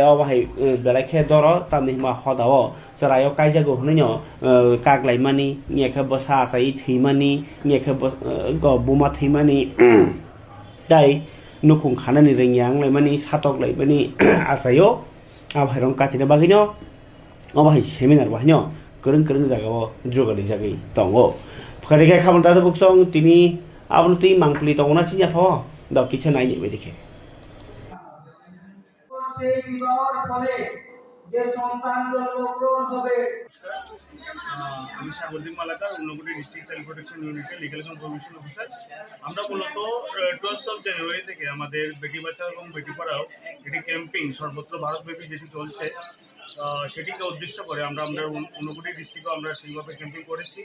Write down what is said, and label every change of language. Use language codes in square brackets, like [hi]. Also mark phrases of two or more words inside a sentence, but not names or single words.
[trp] o bahai belakhe doro tamni ma hodao sarayo kaijago hunino kaklaimani ngekhe bosa sai thimani ngekhe go buma thimani dai nukung khanani rengyang laimani satok laimani asayo abhairong katina bagino o bahai seminar bahino kereng jagao jogani jagai tongo pharikai khamon ta buksong tini abnuti mangpli tongna chinya pho [bn] দাও কিছু নাই নেবে দেখে সেই বিবাহের ফলে যে সন্তান জন্মগ্রহণ হবে। আমি সাগরদ্বীপ মালাকার ঊনকোটি [en] district child protection unit's legal confirmation officer. [bn] আমরা মূলত 12 জানুয়ারি থেকে আমাদের বেটি বাঁচাও এবং বেটি পড়াও এটি ক্যাম্পেইন সর্বত্র ভারতব্যাপী যেটি চলছে সেটিকে উদ্দেশ্য করে আমরা ঊনকোটি ডিস্ট্রিক্টও আমরা সেইভাবে ক্যাম্পেইন করেছি।